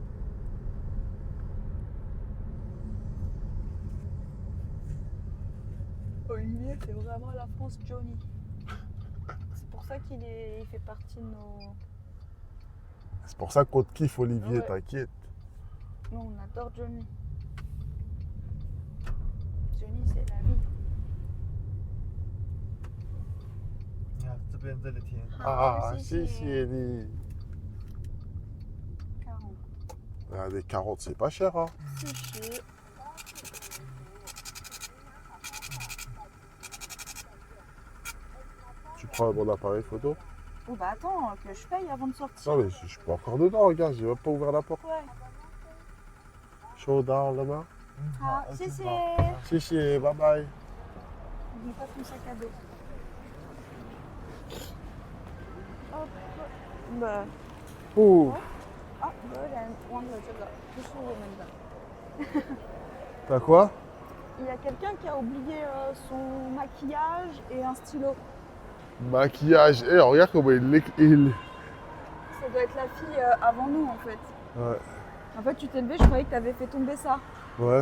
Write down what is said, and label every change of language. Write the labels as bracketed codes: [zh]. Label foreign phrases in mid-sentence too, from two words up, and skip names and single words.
[fr] Olivier, c'est vraiment la France Johnny. C'est pour ça il fait partie de nos... C'est pour ça qu'on te kiffe, Olivier, Ouais. t'inquiète. Nous, on adore Johnny. Johnny, c'est la vie. [zh] 你看这边这里天， [fr] Ah, [zh] 谢谢。 [fr] si, si, Ellie. 40. Ah, des carottes, c'est pas cher, hein. 40. Tu prends mon appareil photo? Oh bah attends, que je paye avant de sortir. Non, mais je suis pas encore dedans, regarde, j'ai même pas ouvert la porte. Ouais. Chaud dans la main. Ah, si, si. Si, si, [en] bye bye. [fr] N'oublie pas ton sac à dos. Hop. Bah. Ouh, [zh] 啊，有点忘了这个，不是我们的。 [fr] t'as quoi? Il y a quelqu'un qui a oublié son maquillage et un stylo. Maquillage. Eh, regarde comment il... Ça doit être la fille avant nous en fait. Ouais, En fait, tu t'es levé, je croyais que tu avais fait tomber ça. ouais.